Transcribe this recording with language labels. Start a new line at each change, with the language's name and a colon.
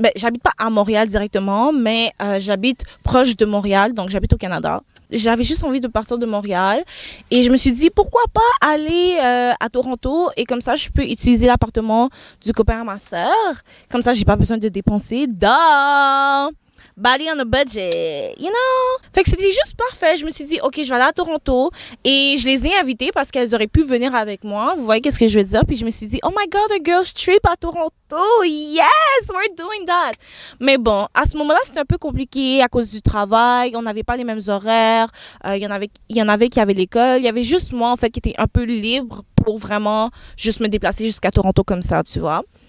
French: Ben, j'habite pas à Montréal directement, mais j'habite proche de Montréal, donc j'habite au Canada. J'avais juste envie de partir de Montréal et je me suis dit pourquoi pas aller à Toronto et comme ça je peux utiliser l'appartement du copain à ma sœur. Comme ça j'ai pas besoin de dépenser. Duh!
English: Body on a budget, you know?
French: Fait que c'était juste parfait. Je me suis dit, OK, je vais aller à Toronto. Et je les ai invitées parce qu'elles auraient pu venir avec moi. Vous voyez qu'est-ce que je veux dire? Puis je me suis dit,
English: oh my God, a girl's trip
French: à Toronto.
English: Yes, we're doing that.
French: Mais bon, à ce moment-là, c'était un peu compliqué à cause du travail. On n'avait pas les mêmes horaires. Il y en avait qui avaient l'école. Il y avait juste moi, en fait, qui était un peu libre pour vraiment juste me déplacer jusqu'à Toronto comme ça, tu vois.